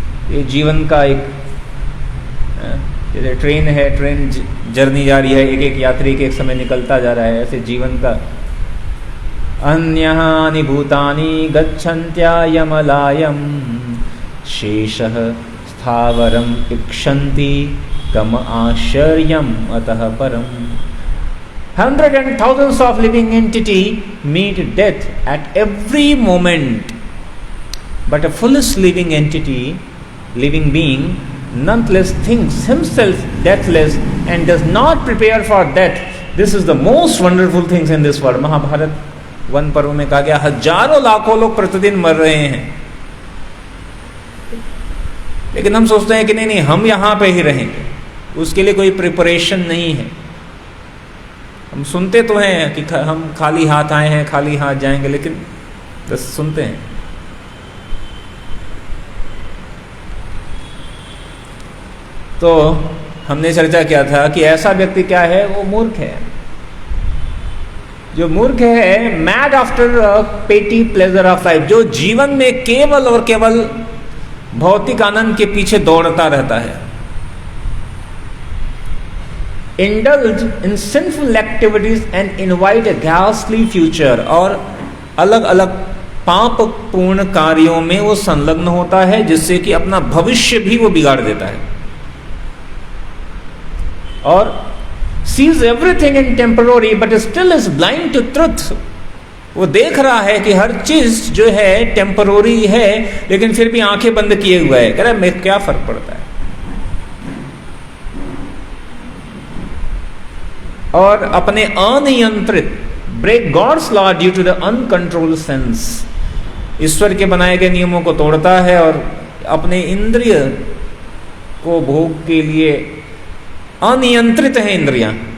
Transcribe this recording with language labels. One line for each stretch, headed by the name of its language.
Hindi: ये जीवन का एक जैसे ट्रेन है, ट्रेन जर्नी जा रही है, एक एक यात्री के एक समय निकलता जा रहा है, ऐसे जीवन का
Sanskrit: अन्यानि भूतानि गच्छन्त्यायमलायं शेषः स्थावरम् इक्षन्ति कम आश्चर्यम् अतः परम्।
English: Hundreds and thousands of living entity meet death at every moment, but a fullest living entity, living being, nonetheless thinks himself deathless and does not prepare for death. This is the most wonderful things in this world.
Hindi: Mahabharat one पर्व में कहा गया हजारों लाखों लोग प्रतिदिन मर रहे हैं, लेकिन हम सोचते हैं कि नहीं हम यहाँ पे ही रहेंगे, उसके लिए कोई प्रिपरेशन नहीं है। हम सुनते तो हैं कि हम खाली हाथ आए हैं, खाली हाथ जाएंगे, लेकिन बस सुनते हैं। तो हमने चर्चा किया था कि ऐसा व्यक्ति क्या है, वो मूर्ख है। जो मूर्ख है,
English: mad after petty pleasure of life,
Hindi: जो जीवन में केवल और केवल भौतिक आनंद के पीछे दौड़ता रहता है।
English: indulge in sinful activities and invite a घासली future,
Hindi: और अलग अलग पाप पूर्ण कार्यों में वो संलग्न होता है, जिससे कि अपना भविष्य भी वो बिगाड़ देता है। और
English: sees everything in temporary but still is blind to truth।
Hindi: वो देख रहा है कि हर चीज जो है टेम्पररी है, लेकिन फिर भी आंखें बंद किए हुआ है, कह रहा है मेरे क्या फर्क पड़ता है। और अपने अनियंत्रित
English: break god's law due to the uncontrolled sense,
Hindi: ईश्वर के बनाए गए नियमों को तोड़ता है और अपने इंद्रिय को भोग के लिए अनियंत्रित है इंद्रियां।